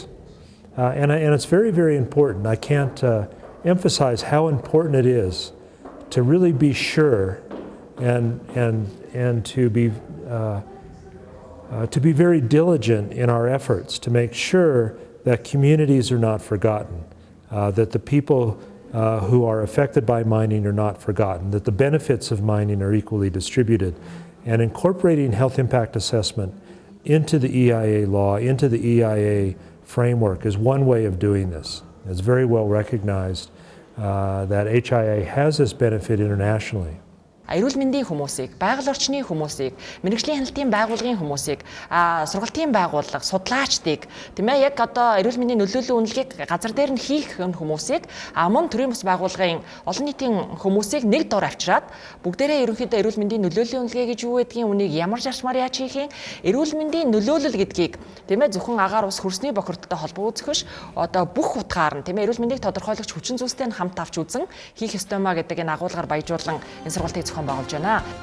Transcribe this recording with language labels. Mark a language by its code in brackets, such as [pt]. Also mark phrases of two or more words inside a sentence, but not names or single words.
[en] And it's very, very important. I can't emphasize how important it is to really be sure and to be very diligent in our efforts to make sure that communities are not forgotten, that the people who are affected by mining are not forgotten, that the benefits of mining are equally distributed. And incorporating health impact assessment into the EIA law, into the EIA framework is one way of doing this. It's very well recognized that HIA has this benefit internationally. [mn] Эрүүл мэндийн хүмүүсийг, байгаль орчны хүмүүсийг, мэрэгжлийн хяналтын байгууллагын хүмүүсийг, сургалтын байгууллага, судлаачдыг, тийм ээ, яг одоо эрүүл мэндийн нөлөөллийн үнэлгээг газар дээр нь хийх хүмүүсийг, мөн төрийн бас байгууллагын олон нийтийн хүмүүсийг нэг дор авчираад бүгдээрээ ерөнхийдөө эрүүл мэндийн нөлөөллийн үнэлгээ гэж юу гэдгийг, үнийг ямар зарчмаар яаж хийх юм, эрүүл мэндийн нөлөөлөл гэдгийг, тийм ээ, зөвхөн агаар ус хөрсний бохирдолтой холбоо үзэхш, одоо бүх утгаар нь, тийм ээ, эрүүл мэндийг тодорхойлогч хүчин зүйлстэй хамт авч үзэн хийх ёстоймоо гэдэг энэ агуулгаар баяжуулан энэ сургалтыг байгуулж байна.